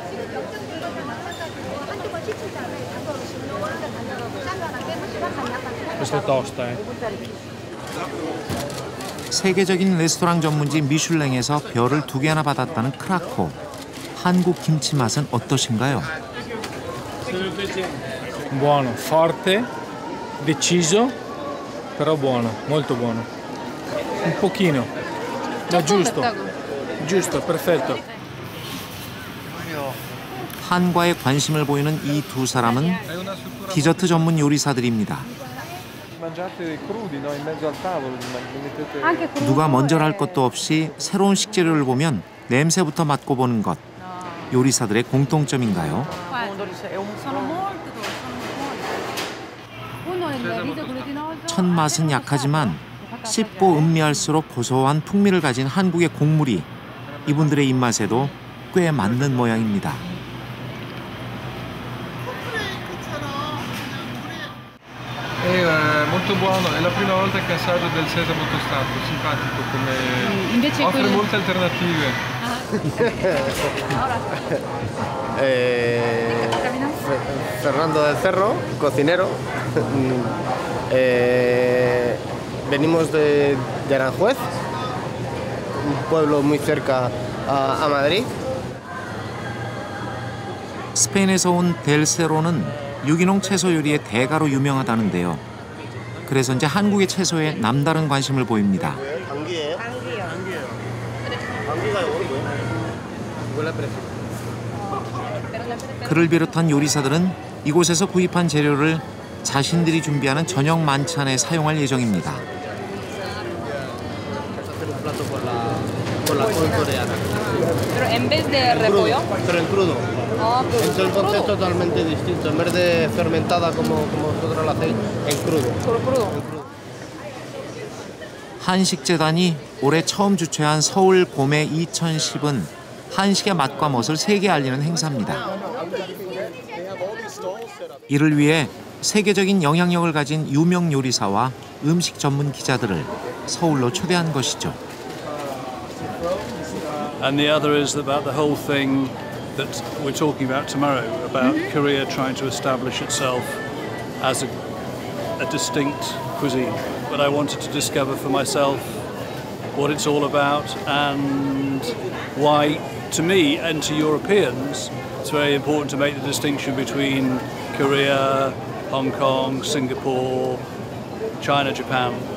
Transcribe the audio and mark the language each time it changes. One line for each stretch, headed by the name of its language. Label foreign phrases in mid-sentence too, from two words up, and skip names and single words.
Korean: 세계적인 레스토랑 전문지 미슐랭에서 별을 2개나 받았다는 크라코. 한국 김치 맛은 어떠신가요?
Italian: Buono, forte, deciso, però buono, molto buono. Un pochino, ma giusto, perfetto.
Korean: 한과에 관심을 보이는 이 두 사람은 디저트 전문 요리사들입니다. 누가 먼저랄 것도 없이 새로운 식재료를 보면 냄새부터 맡고 보는 것. 요리사들의 공통점인가요? 첫 맛은 약하지만 씹고 음미할수록 고소한 풍미를 가진 한국의 곡물이 이분들의 입맛에도 꽤 맞는 모양입니다.
Italian: Molto buono, è la prima volta che assaggio del sesamo tostato, simpatico come offre molte alternative.
Spanish: Fernando del Cerro, cocinero. Venimos de Aranjuez, un pueblo muy cerca a Madrid.
Korean: 스페인에서 온 델세로는 유기농 채소 요리의 대가로 유명하다는데요. 그래서인지 한국의 채소에 남다른 관심을 보입니다. 감기예요? 감기가 뭐예요? 그를 비롯한 요리사들은 이곳에서 구입한 재료를 자신들이 준비하는 저녁 만찬에 사용할 예정입니다.
Spanish: Pero en vez de repollo. Pero en crudo. Es el concepto totalmente distinto. En vez de fermentada como vosotros lo hacéis, en crudo.
Korean: 한식재단이 올해 처음 주최한 서울 봄의 2010은 한식의 맛과 멋을 세계에 알리는 행사입니다. 이를 위해 세계적인 영향력을 가진 유명 요리사와 음식 전문 기자들을 서울로 초대한 것이죠.
English: And the other is about the whole thing that we're talking about tomorrow, about Korea trying to establish itself as a distinct cuisine. But I wanted to discover for myself what it's all about and why, to me and to Europeans, it's very important to make the distinction between Korea, Hong Kong, Singapore, China, Japan.